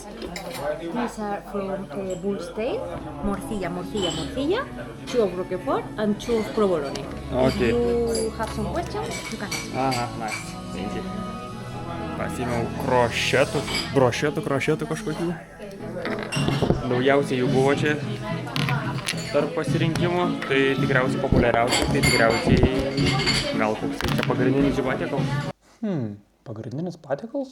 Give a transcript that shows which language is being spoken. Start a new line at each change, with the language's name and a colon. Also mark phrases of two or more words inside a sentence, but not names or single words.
English: These are from Bull's Tail, morcilla, morcilla, morcilla, 2 of Roquefort and 2 of provolone. Okay. If you have some questions, you can ask. Aha, nice. Thank you.
Lithuanian: Pasiėmiau krošetų kažkokių. Daugiausiai jų buvo čia tarp pasirinkimų. Tai tikriausiai populiariausia, tai tikriausiai gal koks tai čia pagrindinis jų patiekalas. Pagrindinis patiekalas?